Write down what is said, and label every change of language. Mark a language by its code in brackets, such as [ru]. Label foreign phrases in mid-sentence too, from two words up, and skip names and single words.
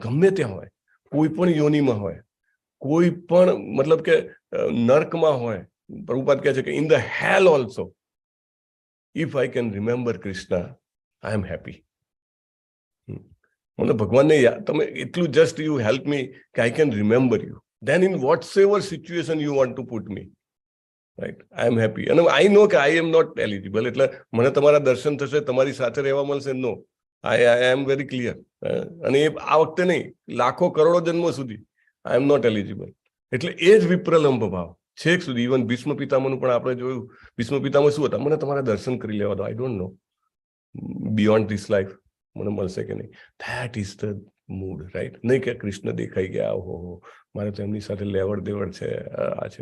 [gu] ગમે ત્યાં હોય, કોઈ પણ યોનિમાં હોય, કોઈ પણ મતલબ કે નર્કમાં હોય. પ્રભુપાદ કહે છે કે [en] in the hell also if I can remember Krishna I am happy. [gu] મને ભગવાનને તમે એટલું [en] just you help me કે I can remember you, then in whatsoever situation you want to put me, right, I am happy. And I know કે I am not eligible. [gu] એટલે મને તમારા દર્શન થશે, તમારી સાથે રહેવા મળશે? નો, [en] I am very clear. [gu] અને એ આ વખતે નહીં, લાખો કરોડો જન્મો સુધી [en] I am not eligible. [gu] એટલે એ જ વિપ્રલંબ ભાવ છેક સુધી. ઇવન ભીષ્મ પિતામહનું પણ આપણે જોયું. ભીષ્મ પિતામહ શું હતા? મને તમારા દર્શન કરી લેવા દો, [en] I don't know beyond this life [gu] મને મળશે કે નહીં. [en] that is the mood, right. [gu] નહીં કે કૃષ્ણ દેખાઈ ગયા, ઓહો મારે તો એમની સાથે લેવડ દેવડ છે, આ છે.